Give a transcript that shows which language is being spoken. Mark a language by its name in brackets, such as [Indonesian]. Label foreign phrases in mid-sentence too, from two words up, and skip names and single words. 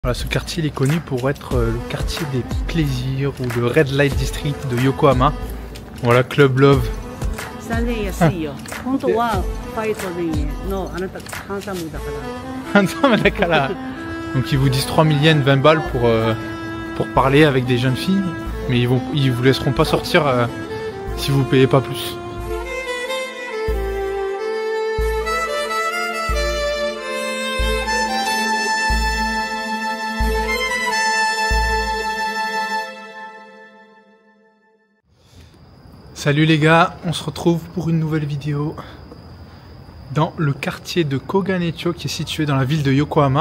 [French] Voilà, ce quartier il est connu pour être le quartier des plaisirs ou le Red Light District de Yokohama. Voilà, Club Love. [Japanese] 3000 円安いよ。本当は5,000円のあなたハンサムだから。ハンサムだから。 [French] Donc ils vous disent 3000 yens, 20 balles pour parler avec des jeunes filles, mais ils vous laisseront pas sortir si vous payez pas plus. Salut les gars, on se retrouve pour une nouvelle vidéo dans le quartier de Koganecho qui est situé dans la ville de Yokohama.